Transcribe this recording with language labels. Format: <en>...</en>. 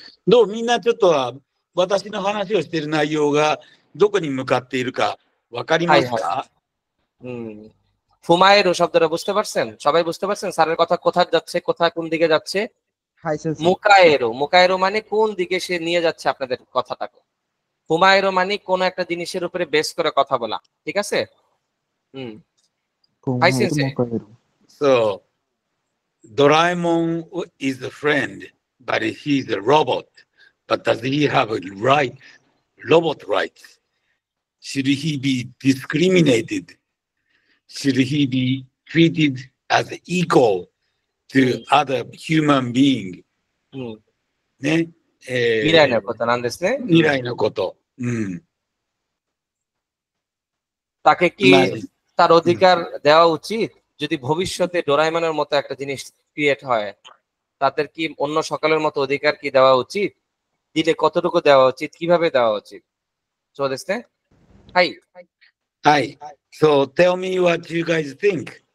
<ja>どうみんなちょっと私の話をしている内容がどこに向かっているかわかりますか？</ja> <bn>ফুমায়েরো শব্দটা বুঝতে পারছেন? সবাই বুঝতে পারছেন স্যারের কথা কোথায় যাচ্ছে, কোথায় কোন দিকে যাচ্ছে?</bn> <ja>হাই সেন্সে।</ja> <bn>মুকায়েরো, মুকায়েরো মানে কোন দিকে সে নিয়ে যাচ্ছে আপনাদের কথাটাকে। ফুমায়েরো মানে কোন একটা জিনিসের উপরে বেস করে কথা বলা, ঠিক আছে?</bn> <ja>হাই সেন্সে।</ja> <en>So, Doraemon is a friend, but he's a robot. But does he have a right, robot rights? Should he be discriminated? Should he be treated as equal to other human being?</en> <ja>ね。未来のことなんですね。未来のこと。</ja> <bn>তাকে কি তার অধিকার দেওয়া উচিত? যদি ভবিষ্যতে ডোরাইমনের মতো একটা জিনিস ক্রিয়েট হয়, তাদের কি অন্য সকলের মতো অধিকার কি দেওয়া উচিত? দিলে কতটুকু দেওয়া উচিত, কিভাবে দেওয়া উচিত?</bn> <en>So this thing? Hi. Hi. So tell me what you guys think.</en>